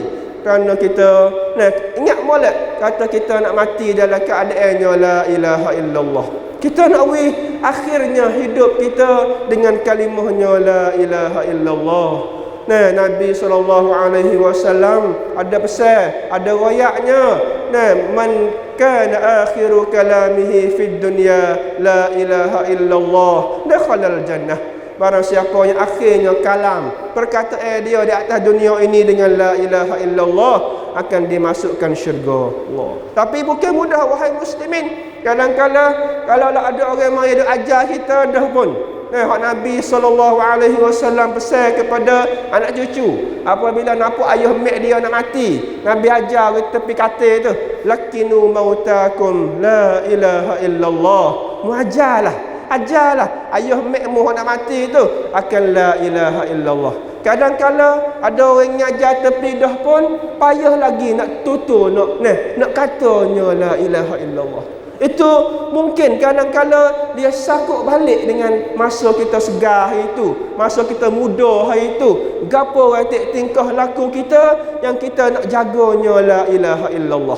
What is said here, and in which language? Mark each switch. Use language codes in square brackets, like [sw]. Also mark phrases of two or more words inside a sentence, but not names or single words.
[ms] Kerana kita ingat molek kata kita nak mati dalam keadaannya [ar] لا إله إلا الله. [ms] Kita nak akhirnya hidup kita dengan kalimahnya [ar] لا إله إلا الله. [ms] Nabi SAW ada pesan, ada royaknya. [ar] من كان آخر كلامه في الدنيا لا إله إلا الله دخل الجنة. [ms] Barang siapa yang akhirnya kalam perkataan dia di atas dunia ini dengan [ar] لا إله إلا الله [ms] akan dimasukkan syurga Allah. Tapi bukan mudah wahai muslimin. Kadang-kadang kalau ada orang yang ajar kita dah pun hak Nabi SAW pesan kepada anak cucu apabila nampak ayah mak dia nak mati, Nabi ajar di tepi katil tu, [ar] لقنوا موتاكم لا إله إلا الله. [ms] Ajarlah ayah makmu nak mati tu akan [ar] لا إله إلا الله. [ms] Kadang-kadang ada orang ngajar tepi dah pun payah lagi nak tutur nak katanya [ar] لا إله إلا الله. [ms] Itu mungkin kadang-kadang dia sakut balik dengan masa kita segar hari itu, masa kita muda hari itu, gapo ratik tingkah laku kita yang kita nak jaganya [ar] لا إله إلا الله.